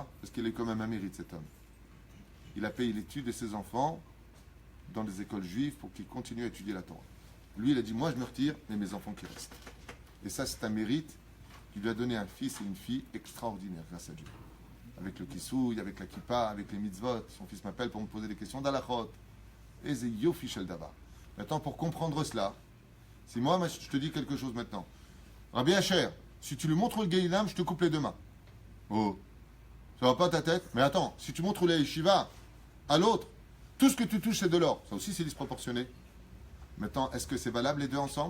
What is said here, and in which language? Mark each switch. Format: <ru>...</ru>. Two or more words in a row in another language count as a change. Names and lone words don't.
<fr>Parce qu'il est quand même un mérite, cet homme. Il a payé l'étude de ses enfants dans des écoles juives pour qu'ils continuent à étudier la Torah. Lui, il a dit, moi, je me retire, mais mes enfants qui restent. Et ça, c'est un mérite qui lui a donné un fils et une fille extraordinaires, grâce à Dieu. Avec le kissouille, avec la kippa, avec les mitzvot. Son fils m'appelle pour me poser des questions d'alachot. Et c'est</fr> <he>יופי של דבר.</he> <fr>Maintenant, pour comprendre cela, si moi, je te dis quelque chose maintenant. Rabbi Asher, si tu lui montres le Gehinam, je te coupe les deux mains. Oh, ça va pas ta tête? Mais attends, si tu montres les yeshiva à l'autre, tout ce que tu touches, c'est de l'or. Ça aussi, c'est disproportionné. Maintenant, est-ce que c'est valable les deux ensemble?</fr>